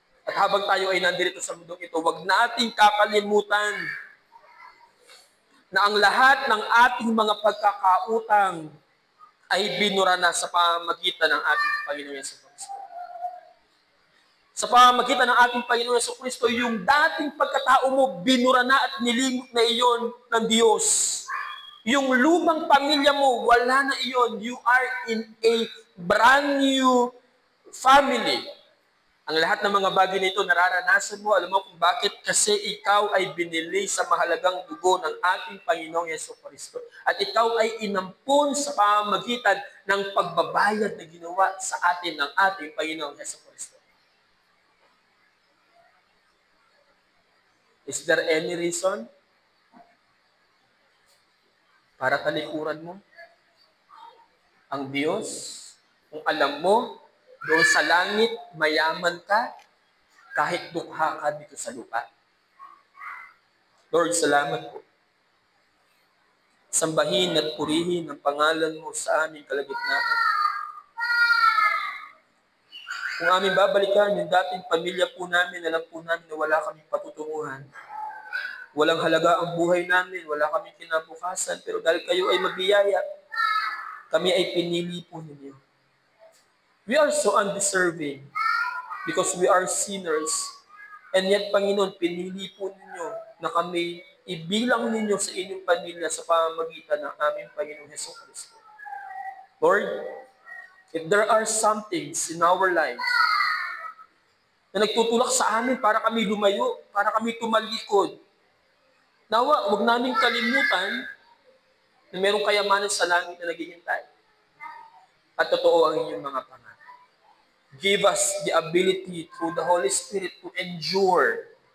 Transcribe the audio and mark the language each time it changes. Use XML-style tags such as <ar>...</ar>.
<tl>At habang tayo ay nandito sa mundong ito, huwag nating kakalimutan na ang lahat ng ating mga pagkakautang ay binura na sa pamamagitan ng ating Panginoon Yesu Cristo. Sa pamamagitan ng ating Panginoon Yesu Cristo, yung dating pagkatao mo, binura na at nilimot na iyon ng Diyos. Yung lumang pamilya mo, wala na iyon.</tl> <en>You are in a brand new family.</en> <tl>Ang lahat ng mga bagay nito nararanasan mo. Alam mo kung bakit? Kasi ikaw ay binili sa mahalagang dugo ng ating Panginoong Yesu Cristo. At ikaw ay inampun sa pamamagitan ng pagbabayad na ginawa sa atin ng ating Panginoong Yesu Cristo.</tl> <en>Is there any reason</en> <tl>para talikuran mo ang Diyos kung alam mo doon sa langit, mayaman ka, kahit dukha ka dito sa lupa? Lord, salamat po. Sambahin at purihin ang pangalan mo sa aming kalagitnaan. Kung aming babalikan yung dating pamilya po namin, alam po namin na wala kaming patutunguhan. Walang halaga ang buhay namin, wala kaming kinabukasan, pero dahil kayo ay mabiyaya, kami ay pinili po ninyo.</tl> <en>We are so undeserving because we are sinners. And yet,</en> <tl>Panginoon, pinili po ninyo na kami ibilang ninyo sa inyong pamilya sa pamamagitan ng aming Panginoong Hesus Kristo. Lord,</tl> <en>if there are some things in our life</en> <tl>na nagtutulak sa amin para kami lumayo, para kami tumalikod, nawa, huwag namin kalimutan na mayroong kayamanan sa langit na naghihintay. At totoo ang inyong mga pangalan.</tl> <en>Give us the ability through the Holy Spirit to endure</en>